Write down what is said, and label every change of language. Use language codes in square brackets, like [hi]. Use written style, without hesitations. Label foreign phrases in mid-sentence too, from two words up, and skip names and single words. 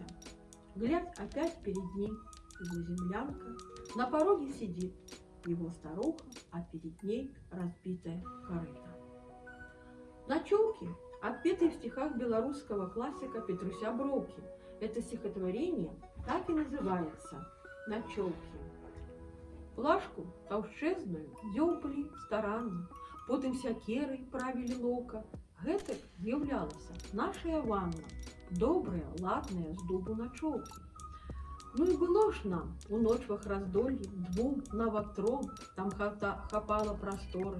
[ru] Глядь, опять перед ним его землянка, на пороге сидит его старуха, а перед ней разбитая корыто. Ночевки отпеты в стихах белорусского классика Петруся Броўкі. Это стихотворение так и называется «Ночевки». [be] Плашку таўшчэзную дзёўбалі старанна, потым сякерай правілі лока, Гэтак з'яўлялася нашая ванна, добрая, ладная, з дубу начоўкі. Ну і было ж нам у ночвах раздоллі двум, нават тром, там хапала прасторы.